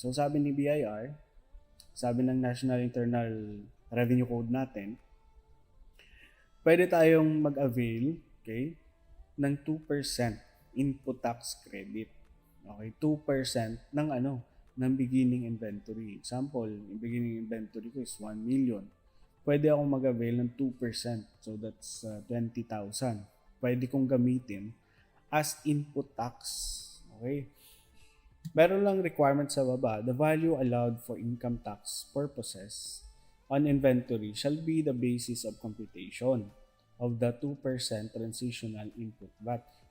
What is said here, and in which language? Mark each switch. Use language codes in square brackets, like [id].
[tl] So, sabi ni BIR, sabi ng National Internal Revenue Code natin, pwede tayong mag-avail, okay, ng 2% input tax credit. [en] Okay, 2% ng ng beginning inventory. Example, yung beginning inventory ko is 1 million. [tl] Pwede akong mag-avail ng 2%. [en] So, that's 20,000. [tl] Pwede kong gamitin as input tax. [en] Okay? [tl] Meron lang requirement sa baba. [en] The value allowed for income tax purposes on inventory shall be the basis of computation of the 2% transitional input VAT.